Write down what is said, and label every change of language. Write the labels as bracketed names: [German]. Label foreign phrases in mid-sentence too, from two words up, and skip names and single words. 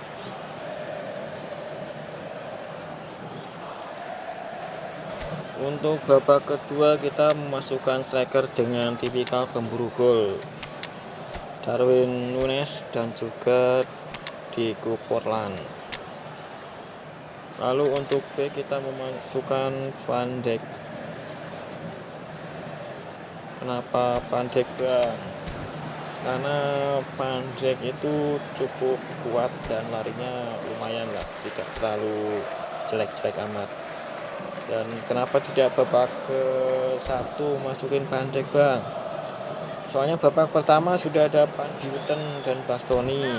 [Indonesian] Untuk babak kedua kita memasukkan striker dengan tipikal pemburu gol, Darwin Núñez dan juga Diego Forlán. Lalu untuk B kita memasukkan Van Dijk. Kenapa Van Dijk, Bang? Karena Van Dijk itu cukup kuat dan larinya lumayan lah, tidak terlalu jelek-jelek amat. Dan kenapa tidak babak ke-1 masukin Van Dijk, Bang? Soalnya babak pertama sudah ada Van Buiten dan Bastoni.